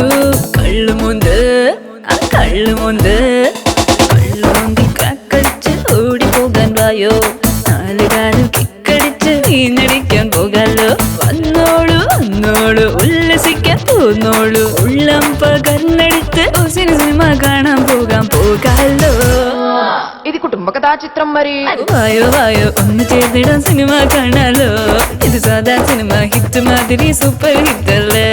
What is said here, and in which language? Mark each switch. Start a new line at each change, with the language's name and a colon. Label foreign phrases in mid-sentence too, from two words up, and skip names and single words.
Malayalam: കള്ളുമുണ്ട് ആ കള്ളുമുണ്ട്, കള്ളുമുന്തി കാക്കടിച്ച് ഓടി പോകാൻ വായോ, നാലുകാലിൽ കിക്കടിച്ച് വീണടിക്കാൻ പോകാലോ. വന്നോളൂ വന്നോളൂ ഉല്ലസിക്കാൻ പോന്നോളൂ, ഉള്ളം പകർന്നെടുത്ത് സിനിമ കാണാൻ പോകാലോ.
Telugu: ఇది కుటుంబ కథా చిత్రం మరి.
Malayalam: വായോ വായോ ഒന്ന് ചേർന്നിടാൻ സിനിമ കാണാലോ, ഇത് സാധാ സിനിമ ഹിറ്റ് മാതിരി സൂപ്പർ ഹിറ്റ് അല്ലേ.